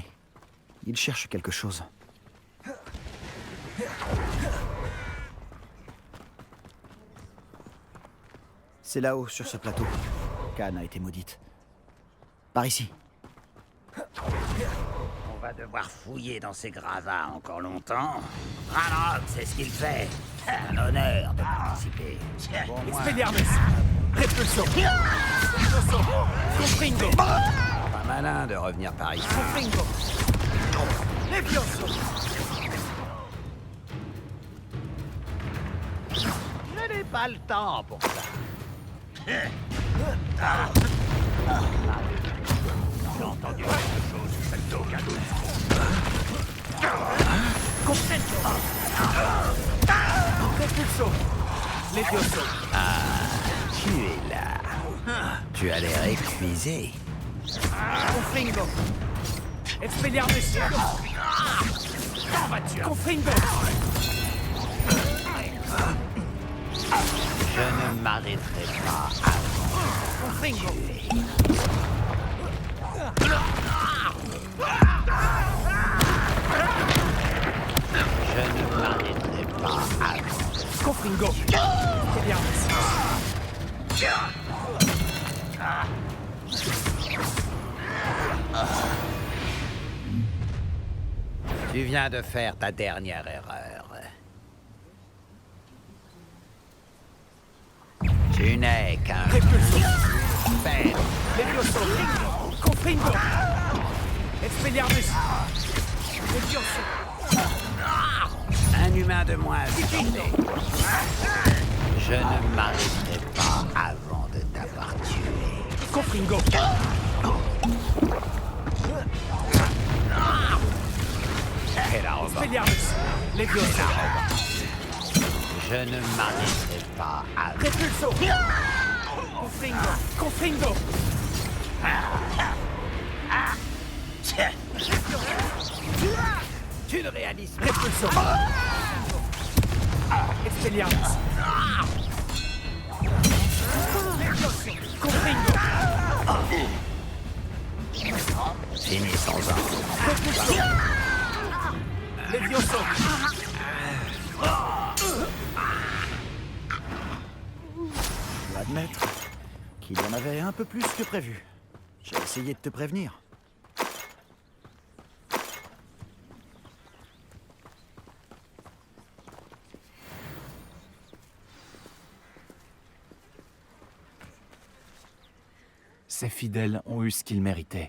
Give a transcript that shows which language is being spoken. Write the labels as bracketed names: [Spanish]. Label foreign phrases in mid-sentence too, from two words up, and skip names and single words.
[French] Ils cherchent quelque chose. C'est là-haut, sur ce plateau, qu'Anne a été maudite. Par ici. On va devoir fouiller dans ces gravats encore longtemps. Ranrock, c'est ce qu'il fait. Un honneur de participer. Bon, moi... [Latin] Expelliarmus! Repulso! Confringo! [French] Pas malin de revenir par ici. [Latin] Confringo! Levioso! [French] Je n'ai pas le temps pour ça. J'ai entendu quelque chose, c'est aucun doute. [Latin] Repulso! Levioso! [French] Tu es là. Tu as l'air épuisé. [Latin] Confringo! Expelliarmus! Confringo! [French] Je ne m'arrêterai pas avant. [Latin] Confringo! [French] Je ne m'arrêterai pas avant. [Latin] Confringo! Expelliarmus! [French] Tu viens de faire ta dernière erreur. Tu n'es qu'un faible. [Latin] Levioso! Confringo! Expelliarmus! Levioso! [French] Un humain de moins. Je ne m'arrêterai pas avant de t'avoir tué. [Latin] Confringo! [French] Quelle arrogance. [Latin] Expelliarmus! Levioso! [French] Je ne m'arrêterai pas avant. [Latin] Repulso! Confringo! Confringo! [French] Tu ne réalises pas. [Latin] Repulso! Expelliarmus! Confringo! [French] Finissons-en. [Latin] Repulso! Levioso! [French] Je dois admettre qu'il y en avait un peu plus que prévu. J'ai essayé de te prévenir. Ces fidèles ont eu ce qu'ils méritaient.